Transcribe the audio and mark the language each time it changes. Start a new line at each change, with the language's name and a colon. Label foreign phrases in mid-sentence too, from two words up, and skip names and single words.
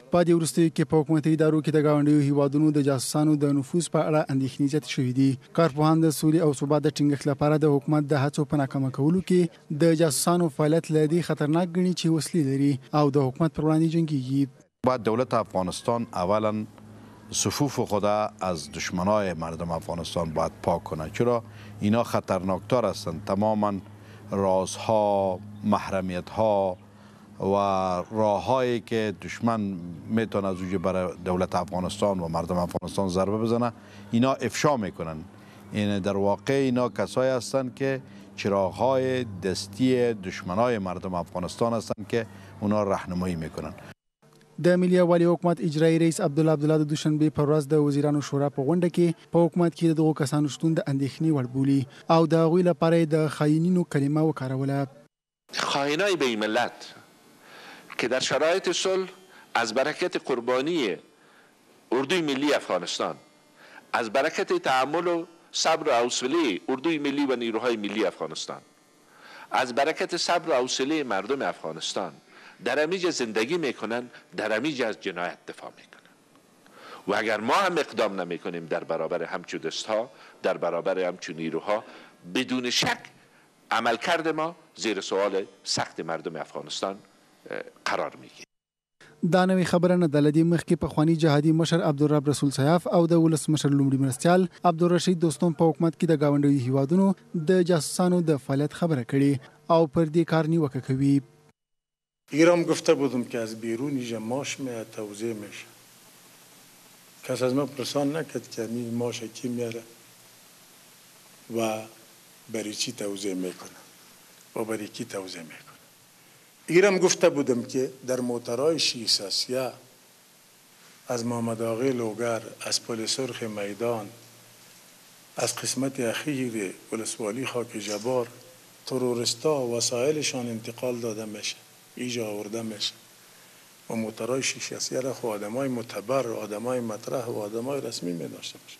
Pashto: په دې وروستیو کې په حکومتي ادارو کې د ګاونډیو هیوادونو د جاسوسانو د نفوذ په اړه اندېښنې زیاتې شوې دي. کارپوهان د سولې او ثبات د ټینګښت لپاره د حکومت د هڅو په ناکامه کولو کې د جاسوسانو فعالیت له دې خطرناک ګڼي چې وسلې لري او د حکومت پر وړاندې جنګیږي.
Persian: باید دولت افغانستان اولا صفوف خود از دشمنای مردم افغانستان باید پاک کنه، چرا اینا خطرناکتر هستند. تماما رازها، محرمیت ها و راههایی که دشمن میتونه از اوج برای دولت افغانستان و مردم افغانستان ضربه بزنه اینا افشا میکنن. این در واقع اینا کسایی هستند که چراغهای دستی دشمنای مردم افغانستان هستند که اونا راهنمایی میکنن.
Pashto: د ملي یووالي حکومت اجرایي رئیس عبدالله د دوشنبې په ورځ د وزیرانو شورا په غونډه کې په حکومت کې د دغو کسانو شتون د اندېښنې وړ بولي او د هغوی لپاره د خاینینو کلمه وکاروله.
Persian: خائنای به این ملت که در شرایط صلح از برکت قربانی اردوی ملی افغانستان، از برکت تحمل و صبر و حوصله اردوی ملی و نیروهای ملی افغانستان، از برکت صبر و حوصله مردم افغانستان در همیجا زندگی میکنن، در همیجا از جنایت دفاع میکنن. و اگر ما هم اقدام نمیکنیم در برابر همچون دستها، در برابر همچون نیروها، بدون شک عملکرد ما زیر سوال سخت مردم افغانستان قرار میگیره.
Pashto: دا نوې خبره نه ده. له دې مخکې پخواني جهادي مشر عبدالرب رسول سیاف او د ولس مشر لومړي مرستیال عبدالرشید دوستم په حکومت کې د ګاونډیو هیوادونو د جاسوسانو د فعالیت خبره کړې او پر دې کار نیوکه کوي.
Persian: ایران گفته بودم که از بیرون اینجا ماش میاد توزیع میشه. کس از ما پرسان نکرد که این ماش کی میاره و برای چی توزیع میکنه و برای کی توزیع میکنه. ایران گفته بودم که در موترهای 603 از محمد آقای لوگر، از پل سرخ میدان، از قسمت اخیر ولسوالی خاک جبار تروریستا وسایلشان انتقال داده میشه، ایجا آورده میشه و موترهای 603 را خود آدمای معتبر و آدمای مطرح و آدمای رسمی می داشته باشه.